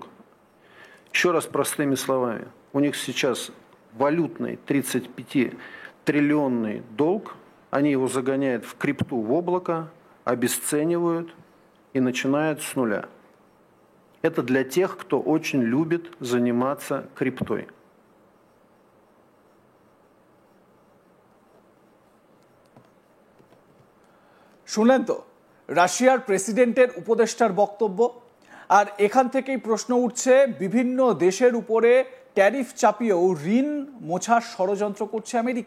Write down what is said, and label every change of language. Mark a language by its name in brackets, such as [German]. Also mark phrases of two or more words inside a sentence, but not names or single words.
[Russian] Еще раз простыми словами, у них сейчас валютный 35-триллионный долг, они его загоняют в крипту, в облако, обесценивают и начинают с нуля. Это для тех, кто очень любит заниматься криптой. [Bangla] শুনলেন তো রাশিয়ার প্রেসিডেন্টের উপদেষ্টার বক্তব্য। আর এখান থেকেই প্রশ্ন উঠছে, বিভিন্ন দেশের উপরে ট্যারিফ চাপিয়েও ঋণ মোছার ষড়যন্ত্র করছে আমেরিকা।